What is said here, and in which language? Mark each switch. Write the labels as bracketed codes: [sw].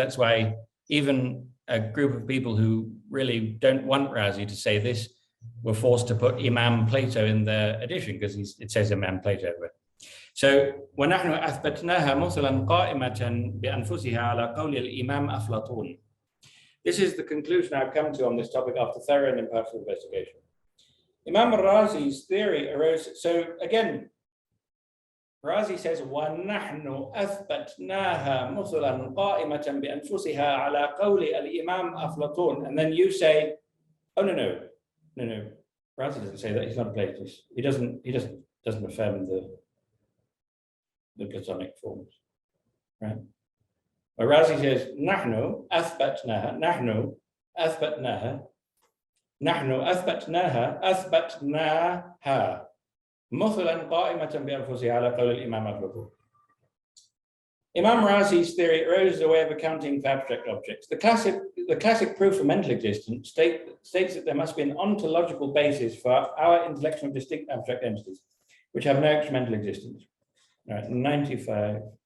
[en] That's why even a group of people who really don't want Razi to say this were forced to put Imam Plato in their edition, because it says Imam Plato. [ar] So وَنَحْنُ أَثْبَتْنَاهَا مُثْلًا قَائِمَةً بِأَنفُسِهَا عَلَى قَوْلِ الْإِمَامِ أَفْلَاطُونَ. [en] This is the conclusion I've come to on this topic after thorough and impartial investigation. Imam Razi's theory arose, so again, Razi says, [ar] وَنَحْنُ أَثْبَتْنَاهَا مُثْلًا قَائِمَةً بِأَنفُسِهَا عَلَى قَوْلِ الْإِمَامِ أَفْلَاطُونَ. [en] And then you say, oh, no. Razi doesn't say that. He's not a Platonist. He doesn't affirm the Platonic forms, right? But Razi says, [ar] نَحْنُ أَثْبَتْنَاهَا, نَحْنُ أثبتناها نحن أثبتناها مثلا قائمة بأنفسها على قول الإمام أغلبه. [en] Imam Razi's theory arose as a way of accounting for abstract objects. The classic proof for mental existence states that there must be an ontological basis for our intellectual distinct abstract entities, which have no experimental existence. All right, 95.